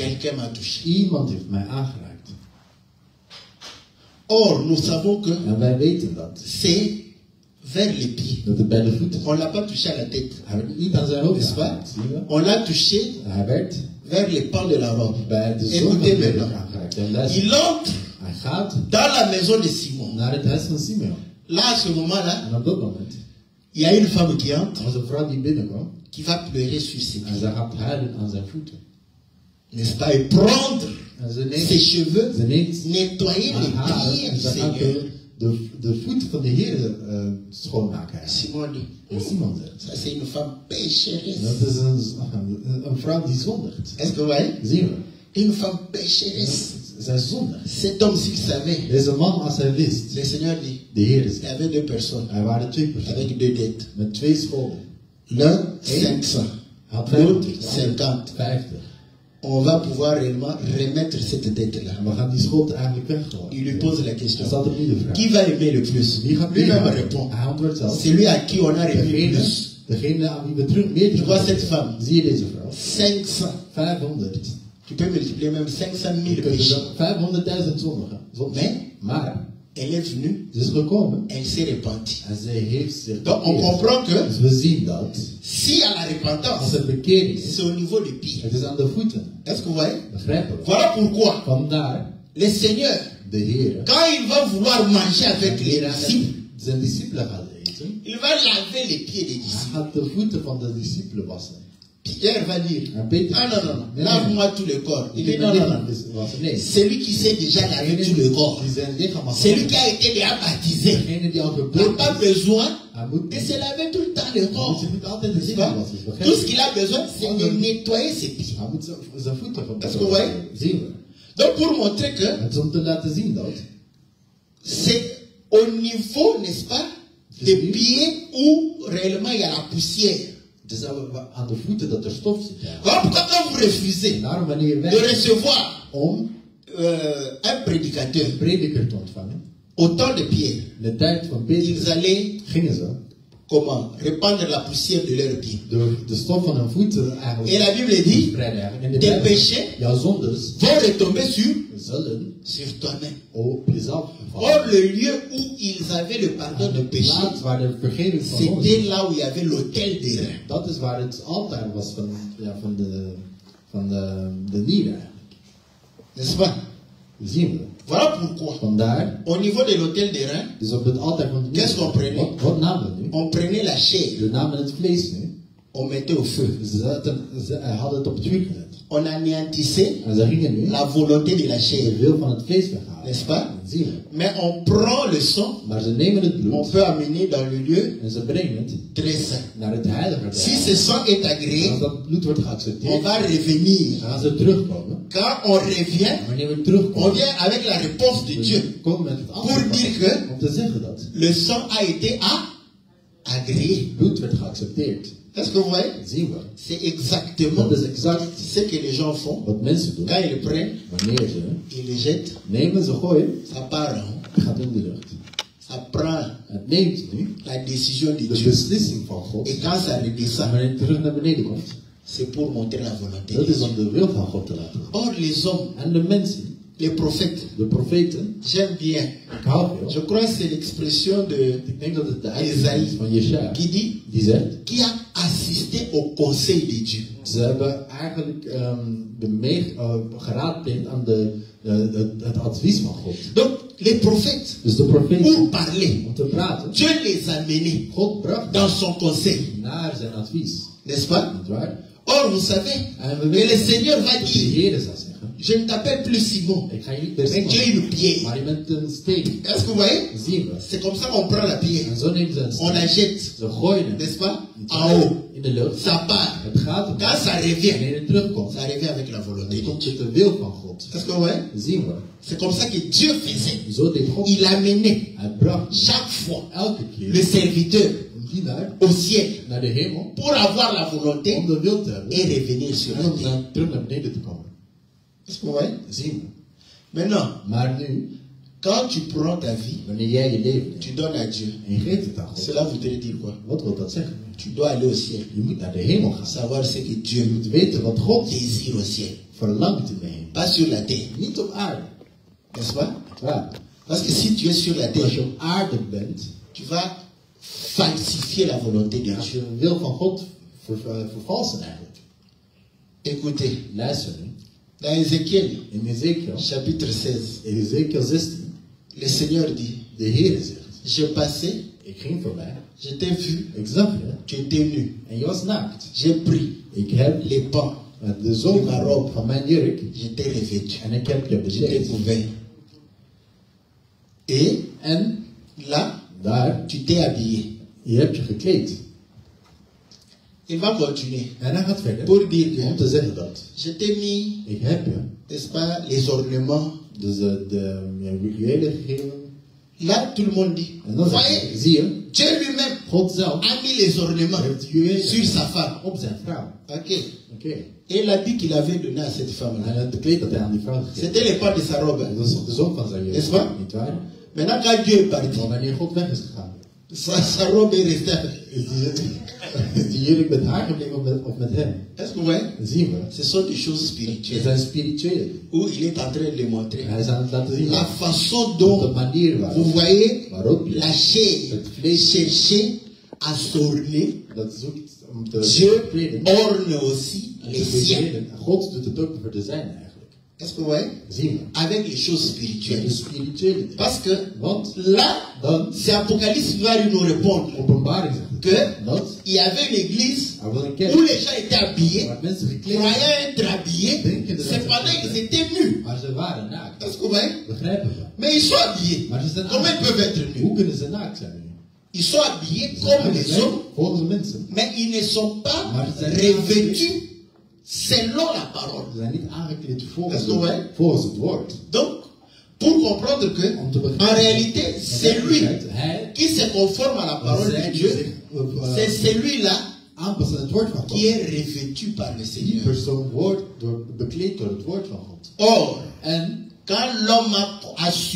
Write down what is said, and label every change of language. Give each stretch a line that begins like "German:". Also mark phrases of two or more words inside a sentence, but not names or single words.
French: quelqu'un m'a touché.
Dutch: iemand heeft mij aangeraakt.
French: Or, nous savons que
Dutch: En wij weten dat.
French: c'est vers les pieds.
Dutch: Dat het bij de voeten
French: On ne l'a pas touché à la tête,
Dutch: Hij werd niet aan zijn hoofd
French: n'est-ce pas?
Dutch: aangeraakt, zie je?
French: On l'a touché
Dutch: Hij werd
French: vers les pans de la robe.
Dutch: bij de zoon van
French: Écoutez
Dutch: de Heer
French: maintenant.
Dutch: aangeraakt. En luister,
French: Il entre
Dutch: hij gaat
French: dans la maison de Simon.
Dutch: naar het huis van Simeon.
French: Là, à ce moment-là,
Dutch: En op dat moment
French: il y a une femme qui entre,
Dutch: was een vrouw die binnenkwam.
French: qui va pleurer sur ses
Dutch: En
French: pieds,
Dutch: zij gaat huilen aan zijn voeten.
French: n'est-ce pas? Et prendre
Dutch: En ze
French: ses
Dutch: neemt,
French: cheveux,
Dutch: ze neemt
French: nettoyer
Dutch: haar
French: les
Dutch: haren
French: pieds
Dutch: en
French: du
Dutch: ze gaat
French: Seigneur.
Dutch: de voet van de Heer schoonmaken.
French: Simon dit,
Dutch: En Simon zegt.
French: ça c'est une femme pécheresse.
Dutch: Dat is een vrouw die zondigt.
French: Est-ce que vous voyez?
Dutch: Zien we.
French: Une femme pécheresse.
Dutch: Zij zondigt.
French: Cet homme, s'il savait,
Dutch: Deze man, als hij wist,
French: le Seigneur dit,
Dutch: de Heer
French: il y
Dutch: zegt,
French: avait 2 personnes
Dutch: er waren 2 personen
French: avec 2 dettes.
Dutch: met 2 schulden.
French: L'un 500,
Dutch: Had
French: l'autre 50. 50. 50. On va pouvoir réellement remettre cette dette-là.
Dutch: En we gaan die schuld eigenlijk weggooien.
French: Il lui pose la question.
Dutch: Dat is altijd niet de vraag.
French: Qui va aimer le plus?
Dutch: Wie gaat
French: Lui-même
Dutch: meer
French: répond.
Dutch: Hij antwoordt zelf.
French: C'est lui à qui on a remis plus.
Dutch: Degene aan wie we terug meer
French: Tu vois cette femme?
Dutch: Zie je deze vrouw?
French: 500. 500. Tu peux multiplier même 500 000
Dutch: Je kunt
French: péchés.
Dutch: er 500.000 zondigen. Maar
French: Elle est venue,
Dutch: ze is gekomen
French: elle s'est repentie.
Dutch: en zij heeft zich
French: Donc on
Dutch: bekeerd.
French: comprend que
Dutch: Dus we zien dat
French: si à la
Dutch: als
French: repentance,
Dutch: er bekering is,
French: c'est au niveau des pieds.
Dutch: het is aan de voeten.
French: Est-ce que vous voyez?
Dutch: Begrijpen we?
French: Voilà pourquoi
Dutch: Vandaar
French: le Seigneur,
Dutch: de Heer,
French: quand il va vouloir manger avec les disciples,
Dutch: zijn discipelen gaat eten.
French: il va laver les pieds des
Dutch: Hij
French: disciples.
Dutch: gaat de voeten van de discipelen wassen.
French: Pierre va dire,
Dutch: En Peter,
French: ah non, non, non,
Dutch: nee,
French: lave-moi tout le corps. Il
Dutch: Ik
French: dit
Dutch: heb
French: non,
Dutch: mijn
French: non, non.
Dutch: lichaam wassen. Nee.
French: Celui qui s'est déjà lavé tout le corps,
Dutch: Die zijn lichaam was
French: celui qui a été déjà baptisé,
Dutch: Degene die al
French: n'a
Dutch: geboren
French: pas
Dutch: is,
French: besoin
Dutch: hij moet
French: de se laver tout le temps le
Dutch: Hij moet
French: corps.
Dutch: zich niet altijd de
French: N'est-ce
Dutch: lichaam
French: pas?
Dutch: wassen.
French: Tout ce qu'il a besoin, c'est de nettoyer ses pieds.
Dutch: Hij moet zijn voeten
French: Est-ce que vous voyez?
Dutch: zien we.
French: Donc pour montrer que
Dutch: Het is om te laten zien dat
French: c'est au niveau, n'est-ce pas, des pieds où réellement il y a la poussière.
Dutch: het is aan de voeten dat er stof zit. Ja.
French: Voilà pourquoi quand vous refusez
Dutch: En daarom wanneer je
French: de
Dutch: werkt
French: recevoir
Dutch: om
French: un prédicateur
Dutch: een prediker te ontvangen,
French: au temps de Pierre,
Dutch: in de tijd van Petrus
French: ils allaient
Dutch: gingen ze
French: comment répandre la poussière de leurs pieds.
Dutch: door de stof van hun voeten
French: Et
Dutch: eigenlijk
French: la Bible dit,
Dutch: verspreiden. Eigenlijk. En de
French: tes
Dutch: Bijbel zegt,
French: péchés
Dutch: jouw zondes
French: vont retomber
Dutch: zullen
French: sur toi-même.
Dutch: op jezelf
French: Or,
Dutch: vallen.
French: le lieu où ils avaient le pardon de
Dutch: De
French: péché,
Dutch: plaats waar de vergeving van zonde
French: c'était
Dutch: is,
French: là où il y avait l'autel des reins.
Dutch: dat is waar het altaar was van de nieren eigenlijk.
French: N'est-ce pas?
Dutch: Zien we.
French: Voilà pourquoi,
Dutch: Vandaar,
French: au niveau de l'autel des reins,
Dutch: dus op het altaar van de
French: Qu'est-ce qu'on prenait?
Dutch: nieren. Wat namen we nu?
French: on prenait la chair,
Dutch: We namen het vlees nu.
French: on mettait au feu.
Dutch: Ze hadden het op het vuur gezet.
French: On anéantissait
Dutch: En ze gingen nu
French: la volonté de la
Dutch: de
French: chair.
Dutch: wil van het vlees weghalen.
French: N'est-ce pas?
Dutch: Dat zien we.
French: Mais on prend le sang,
Dutch: Maar ze nemen het
French: on
Dutch: bloed
French: peut amener dans le lieu
Dutch: en ze brengen het
French: très saint.
Dutch: naar het heilige
French: Si
Dutch: der.
French: ce sang est
Dutch: Als
French: agréé,
Dutch: dat bloed wordt
French: on
Dutch: geaccepteerd,
French: va revenir.
Dutch: dan gaan ze terugkomen.
French: Quand on revient,
Dutch: Wanneer we
French: on
Dutch: terugkomen,
French: vient avec la réponse de Dieu.
Dutch: we komen met het
French: Pour
Dutch: antwoord
French: dire
Dutch: van-
French: que
Dutch: om te zeggen dat
French: le sang a été agréé.
Dutch: het bloed werd geaccepteerd.
French: Est-ce que vous voyez?
Dutch: Dat zien we.
French: C'est exactement
Dutch: Dat is exact
French: ce que les gens font.
Dutch: wat mensen doen.
French: Quand ils le prennent,
Dutch: Wanneer ze
French: ils le jettent,
Dutch: nemen, ze gooien,
French: ça part en haut.
Dutch: het gaat in de lucht.
French: Ça prend
Dutch: Het neemt nu
French: la décision de
Dutch: de
French: Dieu.
Dutch: beslissing van God.
French: Et quand ça
Dutch: En
French: redescend,
Dutch: wanneer het terug naar beneden komt,
French: c'est pour montrer la volonté
Dutch: dat
French: de
Dutch: is
French: Dieu.
Dutch: om de wil van God te laten.
French: Or, les hommes,
Dutch: En de mensen,
French: les prophètes,
Dutch: de profeten,
French: j'aime bien.
Dutch: ik hou veel.
French: Je crois que c'est l'expression de
Dutch: Ik denk dat het de Esaïe uitdrukking is van Jesaja.
French: qui dit
Dutch: Die zegt,
French: qui a assisté au conseil de Dieu.
Dutch: ze hebben eigenlijk geraadpleegd aan het advies van God.
French: Donc, les prophètes,
Dutch: Dus de profeten,
French: pour parler,
Dutch: om te praten,
French: Dieu les a menés
Dutch: God bracht
French: dans son conseil.
Dutch: naar zijn advies.
French: N'est-ce pas?
Dutch: Niet waar?
French: Or, vous savez
Dutch: En we
French: que le
Dutch: weten
French: Seigneur va
Dutch: dat de
French: dire,
Dutch: Heer zal zeggen,
French: je ne t'appelle plus Simon,
Dutch: ik ga je niet meer
French: mais tu es Simon, une pierre.
Dutch: maar je bent een steen.
French: Est-ce que vous voyez?
Dutch: Zien we.
French: C'est comme ça qu'on prend la pierre.
Dutch: En zo neemt ze een
French: On la
Dutch: steen.
French: jette,
Dutch: Ze gooien hem
French: n'est-ce pas?
Dutch: niet
French: En
Dutch: waar?
French: haut.
Dutch: In de lucht.
French: Ça part.
Dutch: Het gaat om.
French: Quand ça revient,
Dutch: Wanneer het terugkomt,
French: ça revient avec la volonté
Dutch: dan
French: de
Dutch: komt
French: Dieu.
Dutch: het de wil van God.
French: Est-ce que vous voyez?
Dutch: Zien we.
French: C'est comme ça que Dieu faisait.
Dutch: Zo deed God.
French: Il amenait
Dutch: Hij bracht
French: chaque fois
Dutch: elke
French: le
Dutch: keer
French: serviteur
Dutch: een dienaar
French: au ciel
Dutch: naar de hemel
French: pour avoir la volonté
Dutch: om de wil te hebben
French: et revenir sur
Dutch: en
French: la
Dutch: om
French: terre.
Dutch: dan terug naar beneden te komen.
French: Est-ce que vous voyez?
Dutch: Zien we.
French: Maintenant,
Dutch: Maar nu,
French: quand tu prends ta vie,
Dutch: wanneer jij je leven
French: tu
Dutch: neemt
French: donnes à Dieu.
Dutch: en je geeft het aan God,
French: Cela voudrait dire quoi?
Dutch: wat wil dat zeggen?
French: Tu dois aller au ciel.
Dutch: Je moet naar de hemel gaan.
French: Savoir ce que
Dutch: Je
French: Dieu
Dutch: moet weten wat God
French: désire au ciel.
Dutch: verlangt in de hemel.
French: Pas sur la terre.
Dutch: Niet op aarde.
French: N'est-ce pas?
Dutch: Niet waar.
French: Parce que si tu es sur la
Dutch: Als je
French: terre,
Dutch: op aarde bent,
French: tu vas falsifier la volonté de
Dutch: als
French: Dieu.
Dutch: je de wil van God vervalsen eigenlijk.
French: Écoutez,
Dutch: Luister nu.
French: dans Ézéchiel,
Dutch: In Ezekiel,
French: chapitre 16,
Dutch: Ezekiel 16,
French: le Seigneur dit,
Dutch: de Heer zegt,
French: je passais,
Dutch: ik ging voorbij,
French: je t'ai vu,
Dutch: ik zag je
French: tu étais nu.
Dutch: en je was naakt.
French: J'ai pris
Dutch: Ik heb
French: les pans,
Dutch: de zoom van mijn jurk
French: je t'ai revêtu,
Dutch: en ik heb je
French: je t'ai
Dutch: bekleed.
French: couvert. Et
Dutch: En
French: Là,
Dutch: Daar,
French: tu t'es habillé.
Dutch: je hebt je gekleed.
French: Il va continuer
Dutch: En hij gaat verder
French: pour dire
Dutch: om
French: que
Dutch: te zeggen dat
French: je t'ai mis,
Dutch: ik heb je
French: n'est-ce pas, les ornements.
Dutch: dus de rituelen gegeven.
French: Là, tout le monde dit,
Dutch: En dan zeg
French: voyez,
Dutch: je, zie je,
French: Dieu lui-même
Dutch: God zelf
French: a mis les ornements
Dutch: heeft juwelen
French: sur sa femme.
Dutch: op zijn vrouw.
French: Ok.
Dutch: Oké.
French: Et il a dit qu'il avait donné à cette
Dutch: En
French: femme-là.
Dutch: het kleed dat hij aan die vrouw gegeven.
French: C'était les pas de sa robe.
Dutch: Dat is de zoon van zijn jeugd.
French: N'est-ce pas?
Dutch: Niet waar?
French: Maintenant, quand Dieu est parti,
Dutch: Maar wanneer God weg is gegaan,
French: sa robe est restée.
Dutch: is die jurk met haar gebleven of met hem?
French: Est-ce que vous voyez?
Dutch: Dat zien we.
French: Ce sont des choses
Dutch: Het
French: spirituelles
Dutch: zijn spirituele.
French: où il est en train de montrer
Dutch: Hij is aan het laten zien
French: la façon
Dutch: op de
French: dont
Dutch: manier
French: vous
Dutch: waarop
French: voyez
Dutch: waarop je
French: la chair
Dutch: het vlees
French: chercher à s'orner.
Dutch: dat zoekt om te
French: Dieu
Dutch: kleden.
French: orne aussi
Dutch: Om
French: les
Dutch: te
French: siens.
Dutch: kleden. God doet het ook voor de zijne eigenlijk.
French: Est-ce que vous voyez?
Dutch: Zien we.
French: Avec les choses
Dutch: Met
French: spirituelles.
Dutch: de spirituele dingen.
French: Parce que
Dutch: Want
French: là,
Dutch: dan,
French: c'est Apocalypse qui va nous répondre
Dutch: openbaring zegt het,
French: que
Dutch: dat
French: il y avait une église
Dutch: er wel een
French: où
Dutch: kerk
French: les gens étaient habillés,
Dutch: waar mensen gekleed
French: croyant
Dutch: zijn,
French: être habillés,
Dutch: denken dat ze
French: cependant
Dutch: gekleed
French: ils
Dutch: zijn,
French: étaient nus.
Dutch: maar ze waren naakt.
French: Est-ce que vous voyez?
Dutch: Begrijpen we?
French: Mais ils sont habillés.
Dutch: Maar ze zijn
French: Comment ils peuvent être nus?
Dutch: Hoe kunnen ze naakt zijn?
French: Ils sont habillés
Dutch: Ze zijn
French: comme les
Dutch: gekleed
French: hommes,
Dutch: volgens de mensen.
French: mais ils ne sont pas
Dutch: Maar ze zijn
French: revêtus selon la parole.
Dutch: Ze zijn niet aangekleed Dat is toch waar? volgens het woord.
French: Donc, pour comprendre que,
Dutch: Om te
French: en
Dutch: begrijpen.
French: réalité, c'est lui
Dutch: Hij
French: qui se conforme à la parole
Dutch: zij
French: de
Dutch: die
French: Dieu,
Dutch: zich
French: c'est celui-là
Dutch: aanpast aan het woord van God.
French: qui est revêtu par le
Dutch: Die
French: Seigneur.
Dutch: persoon wordt bekleed door het woord van God.
French: Or,
Dutch: En
French: quand l'homme a su